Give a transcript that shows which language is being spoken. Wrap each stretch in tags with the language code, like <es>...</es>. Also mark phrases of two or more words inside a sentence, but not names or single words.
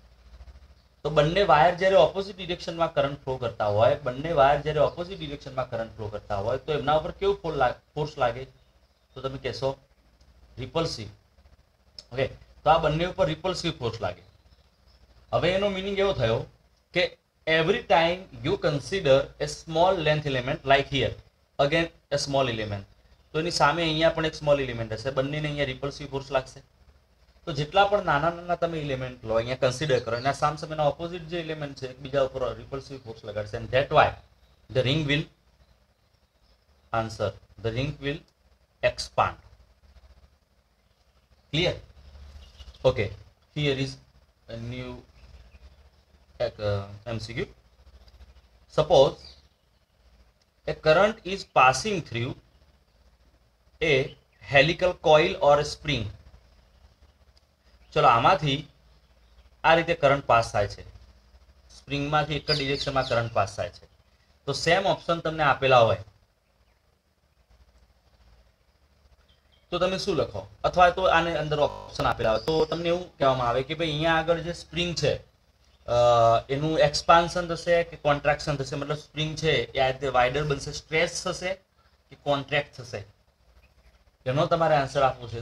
<gu>તો બંને વાયર જ્યારે</gu> <en>opposite direction current flow</en> <gu>કરતા હોય, બંને વાયર જ્યારે</gu> <en>opposite direction current flow</en> <gu>કરતા હોય તો એમના ઉપર કેવું ફોર્સ લાગે, તો તમે કહેશો રિપલ્સિવ, ઓકે. તો આ બંને ઉપર</gu> <en>repulsive force</en> <gu>લાગે. હવે એનો મિનિંગ એવો થયો કે</gu> <en>every time you consider a small length element like here, again a small element,</en> <gu>તો એની સામે અહીંયા પણ એક</gu> <en>small element</en> <gu>હશે, બંનેને અહીંયા</gu> <en>repulsive force</en> <gu>લાગશે. તો જેટલા પણ નાના નાના તમે એલિમેન્ટ લો અહીંયા કન્સિડર કરો, એના સામસામેના ઓપોઝિટ જે એલિમેન્ટ છે એકબીજા ઉપર</gu> <en>repulsive force</en> <gu>લગાડશે,</gu> <en>and that why the ring will answer, the ring will expand. Clear? Okay, here is a new MCQ. Suppose a current is passing through a helical coil or a spring.</en> <gu>ચલો આમાંથી આ રીતે</gu> <en>current pass</en> <gu>થાય છે, સ્પ્રિંગમાંથી એક જ ડિરેક્શનમાં</gu> <en>current pass</en> <gu>થાય છે. તો</gu> <en>same option</en> <gu>તમને આપેલા હોય તો તમે શું લખો, અથવા તો આને અંદર ઓપ્શન આપેલા હોય તો તમને એવું કહેવામાં આવે કે ભાઈ અહીંયા આગળ જે સ્પ્રિંગ છે એનું એક્સપાન્શન થશે કે કોન્ટ્રાક્શન થશે, મતલબ સ્પ્રિંગ છે એ આ રીતે વાઇડર બનશે, સ્ટ્રેચ થશે કે કોન્ટ્રેક્ટ થશે, એનો તમારે આન્સર આપવો છે.</gu>